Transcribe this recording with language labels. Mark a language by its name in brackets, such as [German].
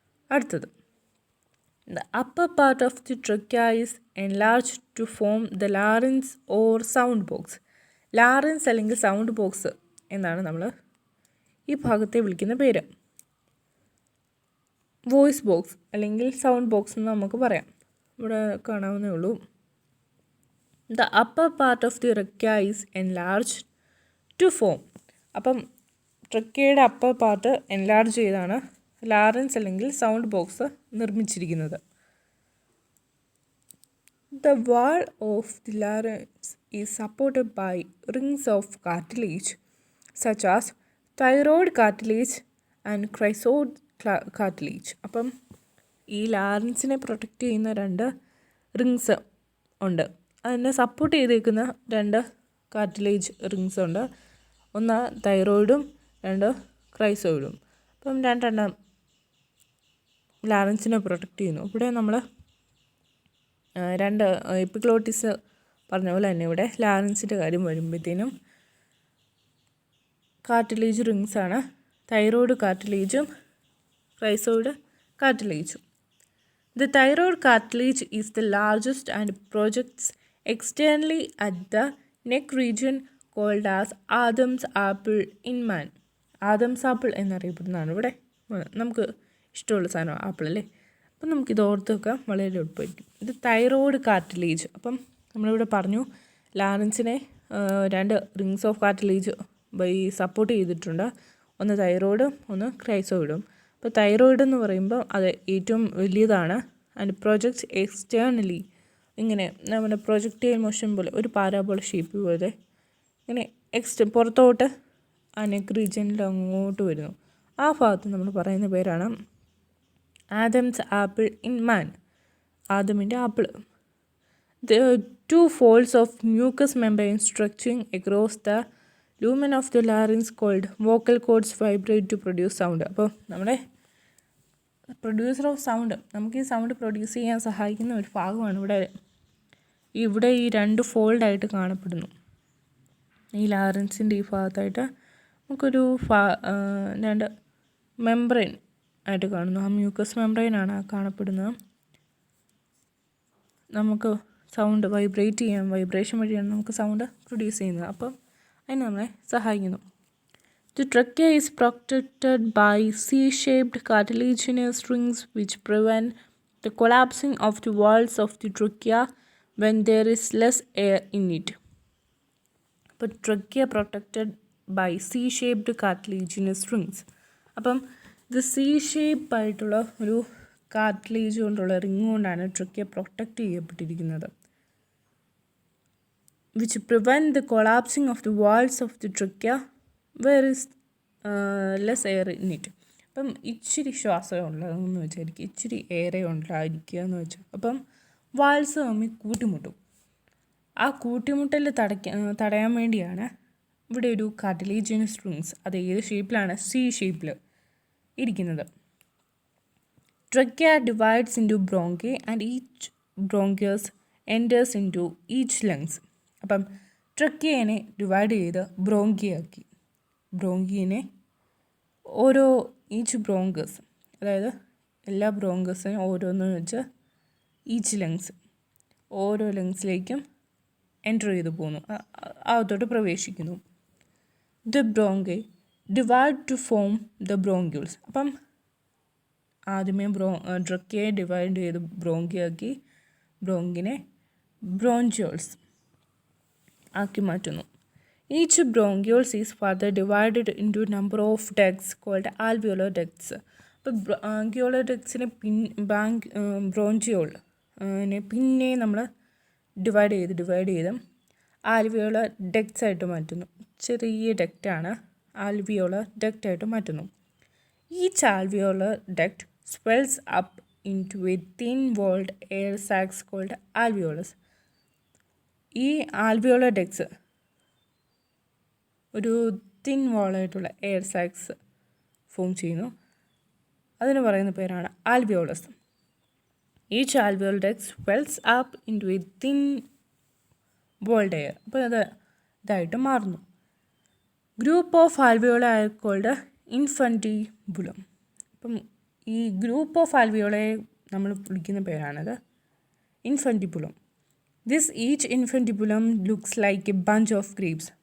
[Malayalam] അടുത്തത്, [English] the upper part of the trachea is enlarged to form the larynx or sound box. [Malayalam] ലാറിൻസ് അല്ലെങ്കിൽ sound box എന്നാണ് നമ്മൾ ഈ ഭാഗത്തെ വിളിക്കുന്ന പേര്. വോയിസ് ബോക്സ് അല്ലെങ്കിൽ സൗണ്ട് ബോക്സ് എന്ന് നമുക്ക് പറയാം. ഇവിടെ കാണാവുന്നേ ഉള്ളൂ. [English] The upper part of the trachea is enlarged to form. [Malayalam] അപ്പം ട്രക്കയുടെ അപ്പർ പാർട്ട് എൻലാർജ് ചെയ്താണ് ലാറിൻസ് അല്ലെങ്കിൽ സൗണ്ട് ബോക്സ് നിർമ്മിച്ചിരിക്കുന്നത്. [English] The wall of the larynx is supported by rings of cartilage such as thyroid cartilage and cryptoid cartilage. [Malayalam] അപ്പം ഈ ലാറിൻസിനെ protect ചെയ്യുന്ന 2 rings ഉണ്ട്. അതിനെ support ചെയ്തേക്കുന്ന 2 കാർട്ടിലേജ് റിങ്സ് ഉണ്ട്. ഒന്ന് തൈറോയിഡും 2 ക്രൈസോയിഡും. അപ്പം 2 ലാറിൻസിനെ പ്രൊട്ടക്റ്റ് ചെയ്യുന്നു. ഇവിടെ നമ്മൾ 2 എപ്പിഗ്ലോട്ടിസ് പറഞ്ഞ പോലെ തന്നെ ഇവിടെ ലാറിൻസിൻ്റെ കാര്യം വരുമ്പോഴത്തേനും cartilage റിങ്സാണ് thyroid കാർട്ടിലേജും ക്രൈസോയിഡ് കാർട്ടിലേജും. [English] The thyroid cartilage is the largest and projects externally at the neck region called as Adam's apple in man. [Malayalam] Adams apple എന്നറിയപ്പെടുന്നതാണ് ഇവിടെ നമുക്ക് ഇഷ്ടമുള്ള സാധനം ആപ്പിൾ അല്ലേ. അപ്പം നമുക്കിത് ഓർത്ത് വെക്കാം, വളരെ എളുപ്പമായിരിക്കും. ഇത് തൈറോയ്ഡ് കാർട്ടിലേജ്. അപ്പം നമ്മളിവിടെ പറഞ്ഞു ലാറിൻസിനെ 2 [English] rings of cartilage [Malayalam] സപ്പോർട്ട് ചെയ്തിട്ടുണ്ട്. ഒന്ന് തൈറോയിഡും ഒന്ന് ക്രൈസോയിഡും. അപ്പോൾ തൈറോയിഡ് എന്ന് പറയുമ്പോൾ അത് ഏറ്റവും വലിയതാണ്. [English] and projects externally, [Malayalam] ഇങ്ങനെ നമ്മുടെ പ്രൊജക്റ്റൈൽ മോഷൻ പോലെ ഒരു പാരാബോള ഷേപ്പ് പോലെ ഇങ്ങനെ പുറത്തോട്ട് ആ നെക്ക് റീജിയനിൽ അങ്ങോട്ട് വരുന്നു. ആ ഭാഗത്ത് നമ്മൾ പറയുന്ന പേരാണ് [English] Adam's apple in man. [Malayalam] ആദമിൻ്റെ apple. [English] The 2 folds of mucous membrane stretching across the lumen of the larynx called vocal cords vibrate to produce sound. [Malayalam] അപ്പോൾ നമ്മുടെ [English] producer of sound, [Malayalam] നമുക്ക് ഈ സൗണ്ട് പ്രൊഡ്യൂസ് ചെയ്യാൻ സഹായിക്കുന്ന ഒരു ഭാഗമാണ് ഇവിടെ ഈ 2 ഫോൾഡായിട്ട് കാണപ്പെടുന്നു. ഈ ലാറിൻസിൻ്റെ ഈ ഭാഗത്തായിട്ട് നമുക്കൊരു 2 മെംബ്രെയിൻ ആയിട്ട് കാണുന്നു. ആ മ്യൂക്കസ് മെംബ്രെയിനാണ് ആ കാണപ്പെടുന്നത്. നമുക്ക് സൗണ്ട് വൈബ്രേറ്റ് ചെയ്യാൻ, വൈബ്രേഷൻ വഴിയാണ് നമുക്ക് സൗണ്ട് പ്രൊഡ്യൂസ് ചെയ്യുന്നത്. അപ്പം അതിന് നമ്മളെ സഹായിക്കുന്നു. [English] The trachea is protected by C-shaped cartilaginous rings which prevent the collapsing of the walls of the trachea when there is less air in it. [Malayalam] അപ്പോൾ [English] trachea protected by C-shaped cartilaginous rings. [Malayalam] അപ്പം ഇത് C-shape ആയിട്ടുള്ള ഒരു cartilage കൊണ്ടുള്ള ring കൊണ്ടാണ് trachea protect ചെയ്യപ്പെട്ടിരിക്കുന്നത്. [English] Which prevent the collapsing of the walls of the trachea where is less air in it. [Malayalam] അപ്പം ഇച്ചിരി ശ്വാസം ഉള്ളതെന്ന് വെച്ചായിരിക്കും, ഇച്ചിരി എയറേ ഉണ്ടായിരിക്കുക എന്ന് വെച്ചാൽ. അപ്പം വാൾസ് തമ്മിൽ കൂട്ടിമുട്ടും. ആ കൂട്ടിമുട്ടൽ തടയാൻ വേണ്ടിയാണ് ഇവിടെ ഒരു കാർട്ടിലേജിനസ് റിങ്സ്, അത് ഏത് ഷേപ്പിലാണ്? C ഷേപ്പിൽ ഇരിക്കുന്നത്. [English] Trachea divides into bronchi and each bronchus enters into each lungs. [Malayalam] അപ്പം ട്രക്കിയനെ ഡിവൈഡ് ചെയ്ത് ബ്രോങ്കിയാക്കി. ബ്രോങ്കിനെ ഓരോ [English] each bronchus, [Malayalam] അതായത് എല്ലാ ബ്രോങ്കസിനും ഓരോന്ന് വെച്ച് [English] each lungs, [Malayalam] ഓരോ ലങ്സിലേക്കും എൻ്റർ ചെയ്ത് പോകുന്നു, അകത്തോട്ട് പ്രവേശിക്കുന്നു. [English] The bronchi divide to form the bronchioles. [Malayalam] അപ്പം ആദ്യമേ ട്രക്കിയെ ഡിവൈഡ് ചെയ്ത് ബ്രോങ്കിയാക്കി ബ്രോങ്കിനെ ബ്രോഞ്ചോൾസ് ആക്കി മാറ്റുന്നു. [English] Each bronchioles is further divided into number of ducts called alveolar ducts. [Malayalam] അപ്പോൾ ബ്രോങ്ക്യോളർ ഡക്ട്സിനെ ബ്രോഞ്ചിയോളിനെ പിന്നെ നമ്മൾ ഡിവൈഡ് ചെയ്ത് ആൽവിയോളർ ഡക്ട്സ് ആയിട്ട് മാറ്റുന്നു. ചെറിയ ഡക്റ്റാണ് ആൽവിയോളർ ഡക്റ്റായിട്ട് മാറ്റുന്നു. Each alveolar duct [English] swells up into a thin-walled air sacs called alveolus. [Malayalam] ഈ ആൽവിയോളർ ഡക്ട്സ് ഒരു തിൻ വാളായിട്ടുള്ള എയർ സാക്സ് ഫോം ചെയ്യുന്നു. അതിന് പറയുന്ന പേരാണ് alveolus. Each alveolar duct [English] swells up into a thin-walled air. [Malayalam] അപ്പോൾ ഇതായിട്ട് മാറുന്നു. [English] Group of alveoli called infundibulum. [Malayalam] അപ്പം ഈ ഗ്രൂപ്പ് ഓഫ് ആൽവിയോളയെ നമ്മൾ വിളിക്കുന്ന പേരാണത് ഇൻഫൻറ്റിബുലം. [English] This each infundibulum looks like a bunch of grapes.